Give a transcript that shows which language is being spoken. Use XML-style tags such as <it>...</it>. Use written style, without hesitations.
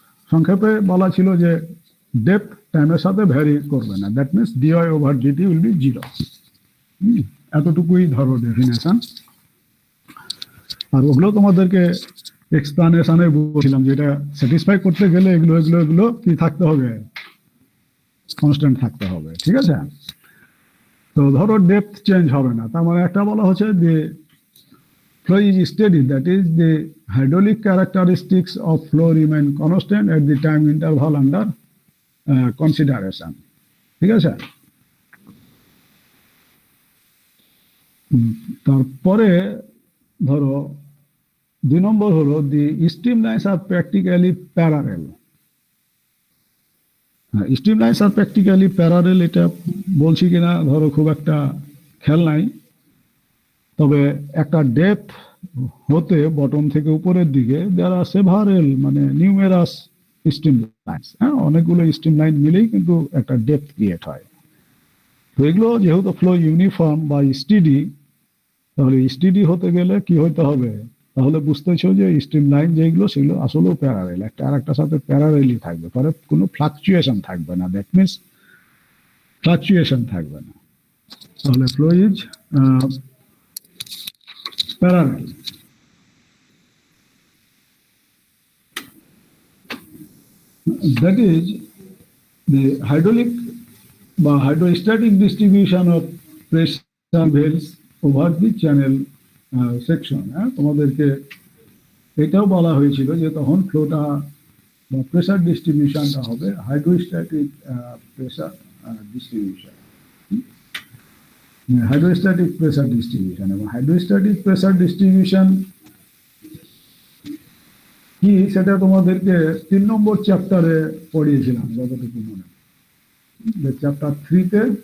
<bn>সংক্ষেপে বলা ছিল যে ডেপথ টাইমের সাথে ভ্যারি করবে না,</bn> <en>That means dy over dt will be zero.</en> <bn>এতটুকুই ধরো ডেফিনেশন। আর ওগুলো তোমাদেরকে এক্সপ্লানেশনে বলছিলাম যে এটা স্যাটিসফাই করতে গেলে এগুলো এগুলো এগুলো কি থাকতে হবে, কনস্ট্যান্ট থাকতে হবে, ঠিক আছে? তো ধরো ডেপথ চেঞ্জ হবে না, তার মানে একটা বলা হচ্ছে যে</bn> <en>flow is steady, that is the hydraulic characteristics of flow remain constant at the time interval under consideration,</en> <bn>ঠিক আছে? তারপরে ধরো 2 নম্বর হলো</bn> <en>the streamlines are practically parallel.</en> <bn>স্ট্রিমলাইন্স আর practically প্যারারেল, এটা বলছি কিনা ধরো খুব একটা খেয়াল নাই, তবে একটা ডেপথ হতে বটম থেকে উপরের দিকে দেয়ার আর সেভারেল মানে নিউমেরাস স্ট্রিম লাইন্স, হ্যাঁ, অনেকগুলো স্ট্রিম লাইন মিলেই কিন্তু একটা ডেপথ ক্রিয়েট হয়। তো এগুলো যেহেতু ফ্লো ইউনিফর্ম বা স্টিডি, তাহলে স্টিডি হতে গেলে কি হতে হবে? তাহলে বুঝতেছো যে স্ট্রিম লাইন যেগুলো সেগুলো আসলেও প্যারারেল, একটা আর একটার সাথে প্যারারেলই থাকবে, পরে কোনো ফ্লাকচুয়েশন থাকবে না,</bn> <en>that means</en> <bn>ফ্লাকচুয়েশন থাকবে না। তাহলে</bn> <en>Flow is parallel. That is the hydraulic</en> <bn>বা</bn> <en>hydrostatic distribution of pressure varies over the channel section.</en> <bn>তোমাদেরকে এটাও বলা হয়েছিল যে তখন ফ্লোটা বা প্রেসার ডিস্ট্রিবিউশনটা হবে hydrostatic pressure distribution, hydrostatic pressure distribution. এবং হাইড্রোস্ট্যাটিক প্রেসার ডিস্ট্রিবিউশন কি সেটা তোমাদেরকে 3 নম্বর চ্যাপ্টারে পড়িয়েছিলাম যতটুকু মনে, চ্যাপ্টার 3-তে।</bn>